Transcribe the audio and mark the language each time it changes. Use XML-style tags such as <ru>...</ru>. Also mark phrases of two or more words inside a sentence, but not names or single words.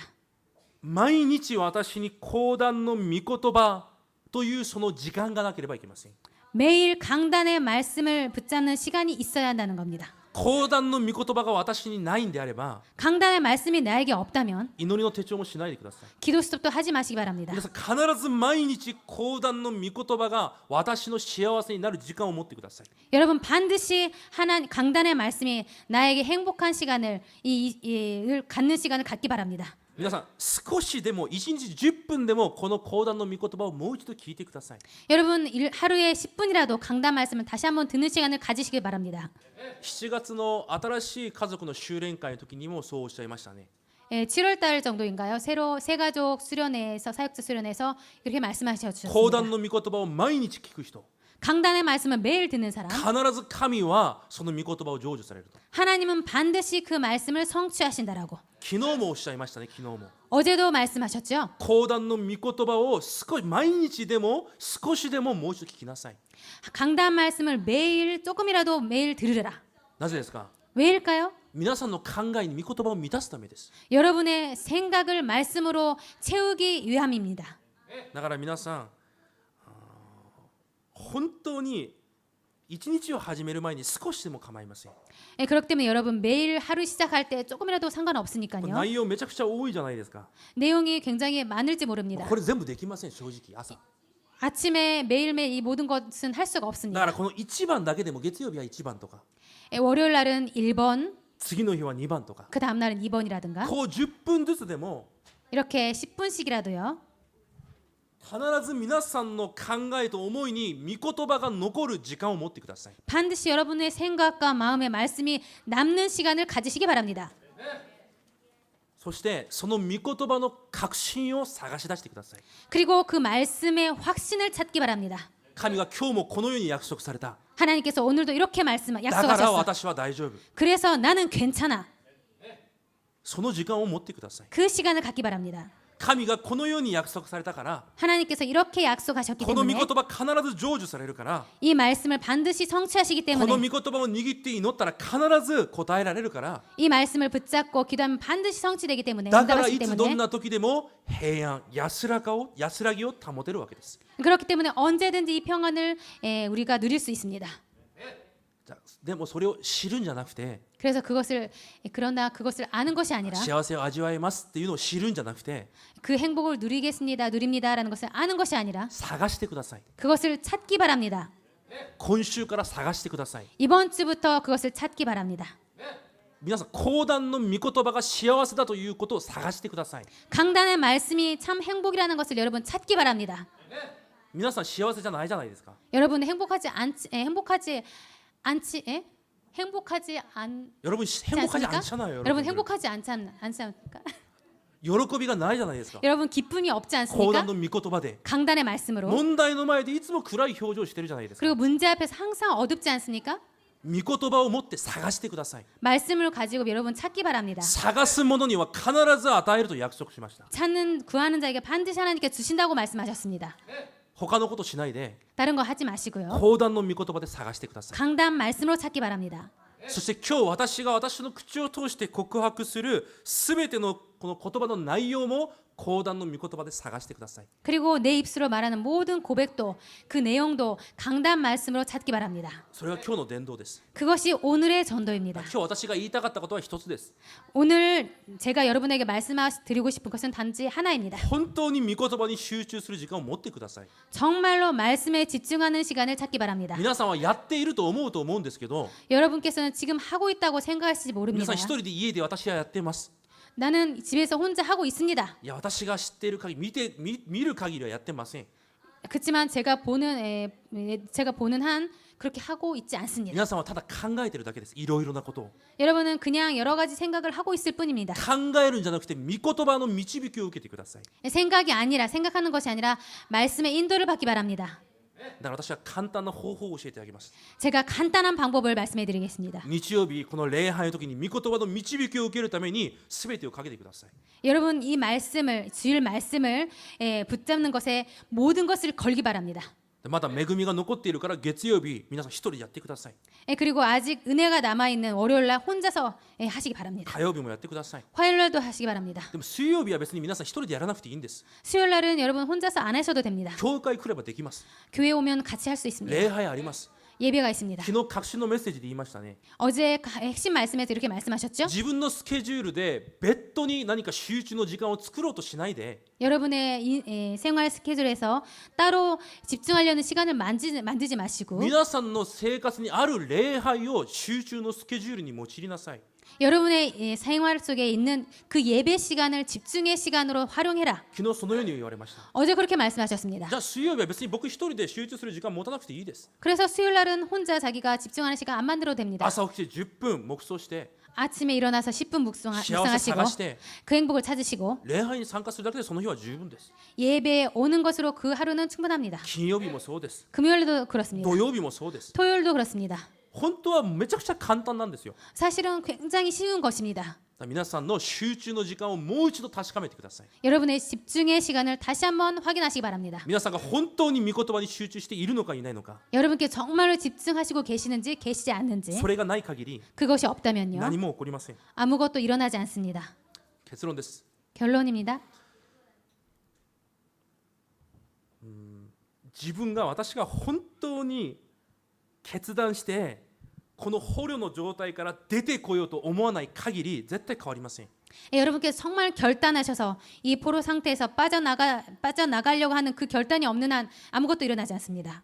<ja>毎日私に講談の御言葉というその時間がなければいけません。</ja> <ko>매일 강단의 말씀을 붙잡는 시간이 있어야 한다는 겁니다.</ko> <ja>講談の御言葉が私にないんであれば</ja> <ko>강단의 말씀이 나에게 없다면</ko> <ja>祈りの手帳もしないでください。</ja> <ko>기도 수업도 하지 마시기 바랍니다.</ko> <ja>皆さん必ず毎日講談の御言葉が私の幸せになる時間を持ってください。</ja> <ko>여러분 반드시 강단의 말씀이 나에게 행복한 시간을 갖는 시간을 갖기 바랍니다.</ko> <ja>皆さん少しでも1日10分でもこの講談の御言葉をもう一度聞いてください。</ja> <ko>여러분 하루에 10분이라도 강단 말씀을 다시 한번 듣는 시간을 가지시길 바랍니다.</ko> <ja>7 月の新しい家族の修練会の時にもそうおっしゃいましたね。</ja> <ko>7월 달 정도인가요? 새로 새가족 수련회에서 사역자 수련회에서 이렇게 말씀하셔</ko> <ja>講談</ja> <ko>주셨습니다.</ko> <ja>の御言葉を毎日聞く人、</ja> <ko>강단의 말씀을 매일 듣는 사람</ko> <ja>必ず神はその御言葉を成就されると。</ja> <ko>하나님은 반드시 그 말씀을 성취하신다라고</ko> <ja>昨日もおっしゃいましたね。昨日も</ja> <ko>어제도 말씀하셨죠.</ko> <ja>講談の御言葉を毎日でも少しでももう一度聞きなさい。</ja> <ko>강단 말씀을 매일 조금이라도 매일 들으라.</ko> <ja>なぜですか？</ja> <ko>왜일까요?</ko> <ja>皆さんの考えに御言葉を満たすためです。</ja> <ko>여러분의 생각을 말씀으로 채우기 위함입니다.</ko> <ja>だから皆さん本当に一日を始める前に少しでも構いません。</ja> <ko>그렇기 때문에 여러분 매일 하루 시작할 때 조금이라도 상관없으니까요.</ko> <ja>内容めちゃくちゃ多いじゃないですか。</ja> <ko>내용이 굉장히 많을지 모릅니다.</ko> <ja>これ全部できません、正直朝。</ja> <ko>아침에 매일매일 이 모든 것은 할 수가</ko> <ja>だか</ja> <ko>없습니다.</ko> <ja>らこの1番だけでも月曜日は1番とか</ja> <ko>월요일 날은 1번,</ko> <ja>次の日は2番とか</ja> <ko>그 다음 날은 2번이라든가</ko> <ja>こう10分ずつでも</ja> <ko>이렇게 10분씩이라도요.</ko> <ja>必ず皆さんの考えと思いに御言葉が残る時間を持ってください。</ja> <ko>반드시 여러분의 생각과 마음의 말씀이 남는 시간을 가지시기 바랍니다.</ko> <ja>そしてその御言葉の確信を探し出してください。</ja> <ko>그리고 그 말씀의 확신을 찾기 바랍니다.</ko> <ja>神が今日もこのように約束された。</ja> <ko>하나님께서 오늘도 이렇게</ko> <ja>だから</ja> <ko>약속하셨어.</ko> <ja>私は大丈夫。</ja> <ko>그래서 나는 괜찮아.</ko> <ja>その時間を持ってください。</ja> <ko>그 시간을 갖기 바랍니다.</ko> <ja>神がこのように約束されたから</ja> <ko>하나님께서 이렇게 약속하셨기</ko> <ja>この御</ja> <ko>때문에</ko> <ja>言葉必ず成就されるから</ja> <ko>이 말씀을 반드시 성취하시기</ko> <ja>この御</ja> <ko>때문에</ko> <ja>言葉を握って祈ったら必ず答えられるから</ja> <ko>이 말씀을 붙잡고 기도하면 반드시 성취되기 때문에</ko> <ja>だから</ja> <ko>응답하시기</ko> <ja>いつどん</ja> <ko>때문에</ko> <ja>な時でも平安安らぎを保てるわけです。</ja> <ko>그렇기 때문에 언제든지 이 평안을 우리가 누릴 수 있습니다.</ko> <ja>じゃあでもそれを知るんじゃなくて</ja> <ko>그래서 그러나 그것을 아는 것이 아니라</ko> <ja>幸せを味わえますっていうのを知るんじゃなくて</ja> <ko>그 행복을 누립니다라는 것을 아는 것이 아니라</ko> <ja>探してください。</ja> <ko>그것을 찾기 바랍니다.</ko> <ja>今週から探してください。</ja> <ko>이번 주부터 그것을 찾기 바랍니다.</ko> <ja>皆さん講談の御言葉が幸せだということを探してください。</ja> <ko>강단의 말씀이 참 행복이라는 것을 여러분 찾기 바랍니다.</ko> <ja>皆さん幸せじゃないじゃないですか。</ja> <ko>여러분 행복하지 않지 여러분 행복하지 않습니까? 않잖아요. 여러분 행복하지 않습니까?</ko> <ja>喜びがないじゃないですか。</ja> <ko>여러분 기쁨이 없지</ko> <ja>講</ja> <ko>않습니까?</ko> <ja>談の御言葉で</ja> <ko>강단의 말씀으로</ko> <ja>問題の前でいつも暗い表情をしてるじゃないですか。</ja> <ko>그리고 문제 앞에서 항상 어둡지 않습니까?</ko> <ja>御言葉を持って探してください。</ja> <ko>말씀을 가지고 여러분 찾기 바랍니다.</ko> <ja>探す者には必ず与えると約束しました。</ja> <ko>구하는 자에게 반드시 하나님께 주신다고 말씀하셨습니다.</ko> <ja>他のことしないで</ja> <ko>다른 거 하지 마시고요.</ko> <ja>講談の御言葉で探してください。</ja> <ko>강단 말씀으로 찾기 바랍니다.</ko> <ja>そして今日私が私の口を通して告白するすべてのこの言葉の内容も講談の御言葉で探してください。</ja> <ko>그리고 내 입술로 말하는 모든 고백도 그 내용도 강단 말씀으로 찾기 바랍니다.</ko> <ja>それが今日の伝道です。</ja> <ko>그것이 오늘의 전도입니다.</ko> <ja>今日私が言いたかったことは一つです。</ja> <ko>오늘 제가 여러분에게 말씀드리고 싶은 것은 단지 하나입니다.</ko> <ja>本当に御言葉に集中する時間を持ってください。</ja> <ko>정말로 말씀에 집중하는 시간을 찾기 바랍니다.</ko> <ja>皆さんはやっていると思うんですけど、</ja> <ko>여러분께서는 지금 하고 있다고 생각하실지</ko> <ja>皆</ja> <ko>모릅니다.</ko> <ja>さん一人で家で私はやってます。</ja> <ko>나는 집에서 혼자 하고 있습니다.</ko> <ja>いや私が知っている限り見る限りはやってません。</ja> <ko>그렇지만 제가 보는 한 그렇게 하고 있지 않습니다.</ko> <ja>皆さんはただ考えているだけです。いろいろなことを</ja> <ko>여러분은 그냥 여러 가지 생각을 하고 있을 뿐입니다.</ko> <ja>考えるんじゃなくて御言葉の導きを受けてください。</ja> <ko>생각하는 것이 아니라 말씀의 인도를 받기 바랍니다.</ko> <ja>だから私は簡単な方法を教えてあげます。</ja> <ko>제가 간단한 방법을 말씀해 드리겠습니다.</ko> <ja>日曜日この礼拝の時に御言葉の導きを受けるために全てをかけてください。</ja> <ko>여러분 이 주일 말씀을 붙잡는 것에 모든 것을 걸기 바랍니다.</ko> <ja>まだ恵みが残っているから月曜日皆さん一人でやってください。</ja> <ko>그리고 아직 은혜가 남아 있는 월요일 날 혼자서 하시기 바랍니다.</ko> <ja>火曜日もやってください。</ja> <ko>화요일 날도 하시기 바랍니다.</ko> <ja>でも水曜日は別に皆さん一人でやらなくていいんです。</ja> <ko>수요일 날은 여러분 혼자서 안 하셔도 됩니다.</ko> <ja>教会来ればできます。</ja> <ko>교회 오면 같이 할 수 있습니다.</ko> <ja>礼拝あります。</ja> <ko>예배가 있습니다.</ko> <ja>昨日確信のメッセージで言いましたね。</ja> <ko>어제 핵심 말씀에서 이렇게 말씀하셨죠?</ko> <ja>自分のスケジュールで別途に何か集中の時間を作ろうとしないで</ja> <ko>여러분의 생활 스케줄에서 따로 집중하려는 시간을 만들지 마시고</ko> <ja>皆さんの生活にある礼拝を集中のスケジュールに用いなさい。</ja> <ko>여러분의 생활 속에 있는 그 예배 시간을 집중의 시간으로 활용해라.</ko> <ja>昨日そのように言われました。</ja> <ko>어제 그렇게 말씀하셨습니다.</ko> <ja>じゃあ水曜日は別に僕一人で集中する時間持たなくていいです。</ja> <ko>그래서 수요일 날은 혼자 자기가 집중하는 시간 안 만들어도 됩니다.</ko> <ja>朝起きて10分黙想して</ja> <ko>아침에 일어나서 10분</ko> <ja>幸せ</ja> <ko>묵상하시고</ko> <ja>探して</ja> <ko>그 행복을 찾으시고</ko> <ja>礼拝に参加するだけでその日は十分です。</ja> <ko>예배에 오는 것으로 그 하루는 충분합니다.</ko> <ja>金曜日もそうです。</ja> <ko>금요일도 그렇습니다.</ko> <ja>土曜日もそうです。</ja> <ko>토요일도 그렇습니다.</ko> <ja>本当はめちゃくちゃ簡単なんですよ。</ja> <ko>사실은 굉장히 쉬운 것입니다.</ko> <ja>皆さんの集中の時間をもう一度確かめてください。</ja> <ko>여러분의 집중의 시간을 다시 한번 확인하시기 바랍니다.</ko> <ja>皆さんが本当に御言葉に集中しているのかいないのか、</ja> <ko>여러분께 정말로 집중하시고 계시는지 계시지 않는지</ko> <ja>それがない限り</ja> <ko>그것이 없다면요.</ko> <ja>何も起こりません。</ja> <ko>아무것도 일어나지 않습니다.</ko> <ja>結論です。</ja> <ko>결론입니다.</ko> <ja>私が本当に決断してこの捕虜の状態から出てこようと思わない限り絶対変わりません。</ja> <ko>여러분께서 정말 결단하셔서 이 포로 상태에서 빠져나가려고 하는 그 결단이 없는 한 아무것도 일어나지 않습니다.</ko>